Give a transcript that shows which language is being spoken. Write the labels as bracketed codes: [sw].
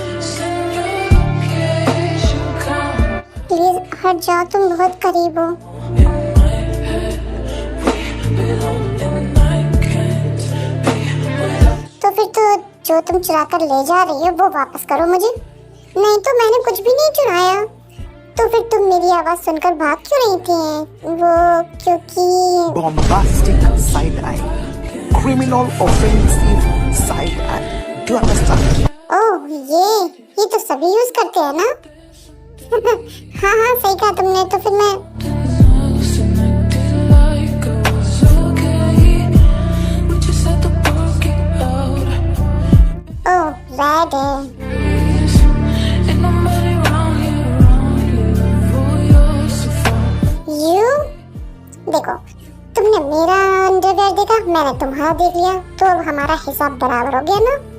[en] Send your location, come [hi] please हट जाओ, तुम बहुत करीब हो। [en] in my head. We belong and I can't be without. [hi] तो फिर तो जो तुम चुरा कर ले जा रही हो वो वापस करो मुझे। नहीं तो मैंने कुछ भी नहीं चुराया। तो फिर तुम मेरी आवाज सुनकर भाग क्यों रही थी? वो क्योंकि [en] Bombastic side eye. Criminal offensive side eye. Do you understand? [hi] ओह ये तो सभी यूज करते हैं ना। हाँ हाँ सही कहा तुमने। तो फिर मैं [en] Listen, acting like it was okay. We just had to work it out. [hi] Oh bad है। [en] Ain't nobody around here for yours to fall. [hi] You देखो, तुमने मेरा अंडरवेयर देखा, मैंने तुम्हारा देख लिया, तो अब हमारा हिसाब बराबर हो गया ना।